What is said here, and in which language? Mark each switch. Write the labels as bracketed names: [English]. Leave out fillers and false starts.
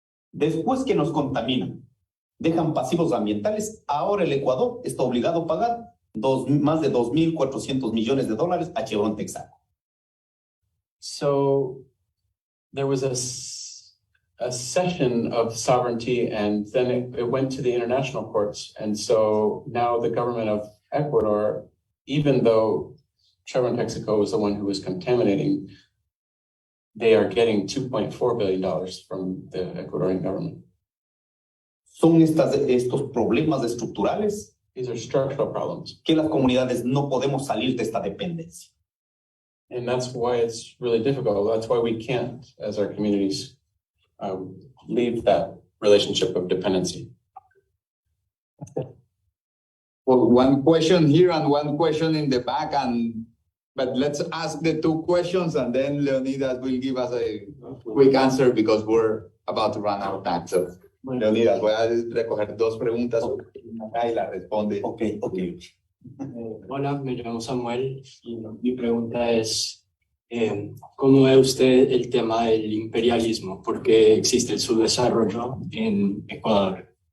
[Spanish] Después que nos contaminan, dejan pasivos ambientales, ahora el Ecuador está obligado a pagar más de 2,400 millones de dólares a Chevron Texaco. [English] So there was a cession of sovereignty, and then it went to the international courts. And so now the government of Ecuador, even though Chevron Texaco was the one who was contaminating, they are getting $2.4 billion from the Ecuadorian government. [Spanish] Son estos problemas estructurales. [English] These are structural problems. [Spanish] Que las comunidades no podemos salir de esta dependencia. [English] And that's why it's really difficult. That's why we can't, as our communities, leave that relationship of dependency. Well, one question here and one question in the back, but let's ask the two questions and then Leonidas will give us a quick answer because we're about to run out of time. [Spanish] So, Leonidas, voy a recoger dos preguntas acá y la responde. [English] Okay. [Spanish] Hola, me llamo Samuel y mi pregunta es, ¿cómo ve usted el tema del imperialismo? ¿Por qué existe el subdesarrollo en Ecuador?